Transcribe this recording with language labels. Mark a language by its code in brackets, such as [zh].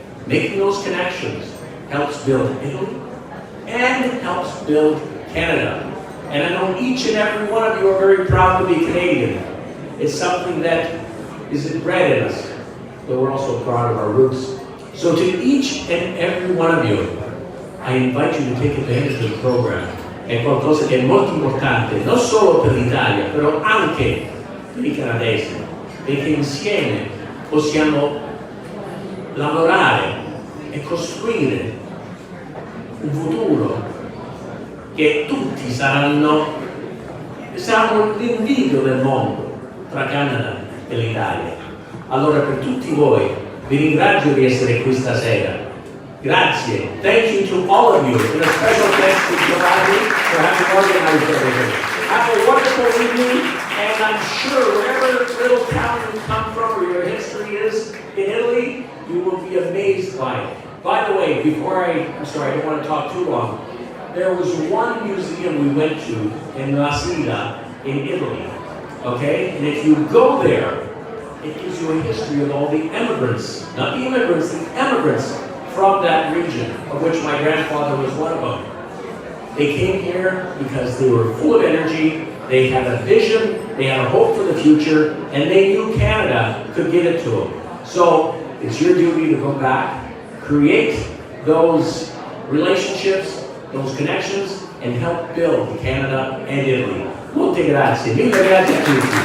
[en] Making those connections helps build Italy, and it helps build Canada. And I know each and every one of you are very proud to be Canadian. It's something that is bred in us, but we're also proud of our roots. So to each and every one of you, I invite you to take advantage of the program. [it] È qualcosa che è molto importante, non solo per l'Italia, però anche per i canadesi, perché insieme possiamo lavorare e costruire un futuro che tutti saranno l'invidio del mondo tra Canada e l'Italia. Allora per tutti voi vi ringrazio di essere qui stasera. Grazie. [en] Thank you to all of you, and a special thanks to Giovanni for having organized everything. Have a wonderful evening, and I'm sure wherever little town you come from or your history is in Italy, you will be amazed by it. By the way, I'm sorry, I don't want to talk too long. There was one museum we went to in Masida in Italy, okay? And if you go there, it gives you a history of all the immigrants, not the immigrants, the emigrants from that region, of which my grandfather was one of them. They came here because they were full of energy, they had a vision, they had a hope for the future, and they knew Canada could give it to them. So it's your duty to go back, create those relationships, those connections, and help build Canada and Italy. [it] Molte grazie, mille grazie a tutti.